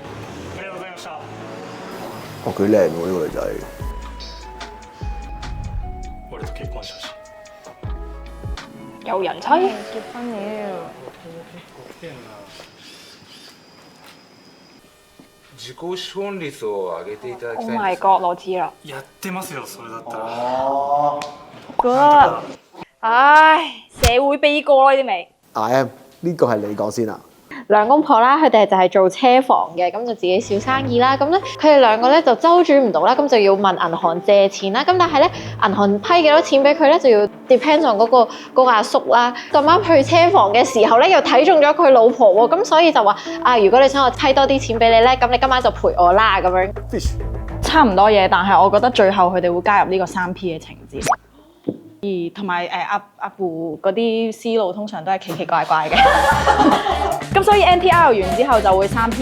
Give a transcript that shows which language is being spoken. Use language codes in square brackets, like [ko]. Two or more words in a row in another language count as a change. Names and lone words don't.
[yue] 哦，幾靚喎呢個女仔。有人妻，結婚了。 [ja] 自己資本率を上げていただき [en] Oh [ja] たいん [en] my [ja] です。 [yue] god， 我知啦。 [ja] やってますよそれだったら。哦。 [en] Good， [yue] 唉，社會悲歌咯呢啲咪。 IM 呢個係你講先啊。兩公婆啦，佢哋就係做車房嘅，咁就自己小生意啦。咁咧，佢哋兩個咧就周轉唔到啦，咁就要問銀行借錢啦。咁但係咧，銀行批幾多錢俾佢咧，就要 [en] depends on [yue] 嗰個阿叔啦。咁啱去車房嘅時候咧，又睇中咗佢老婆喎，咁所以就話啊，如果你想我批多啲錢俾你咧，咁你今晚就陪我啦咁樣。差唔多嘢，但係我覺得最後佢哋會加入呢個3P 嘅情節。而同埋阿父嗰啲思路通常都係奇奇怪怪嘅，咁所以 NTR 完之後就會3P。